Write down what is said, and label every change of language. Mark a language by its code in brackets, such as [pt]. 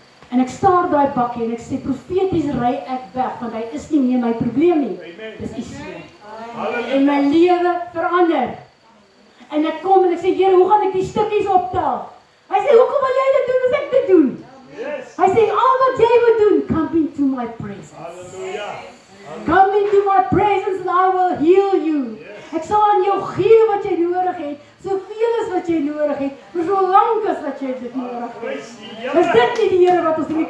[af] En ek staar daai bakkie en ek sê, profeties ry ek weg, want hy is nie meer my probleem nie. Dis u seun. En my lewe verander. En ek kom en ek sê, Here, hoe gaan ek die stukkies optel? Hy sê, hoekom wil jy dit doen as ek dit doen? [en] Yes. [af] Hy sê, al wat jy moet doen, [en] come into my presence. Hallelujah. Come into my presence and I will heal you. [af] Ek sal aan jou gee wat jy nodig het, soveel as wat jy nodig het, vir so lank as wat jy dit nodig het. Praise die Here. Is dit nie die Here wat ons doen?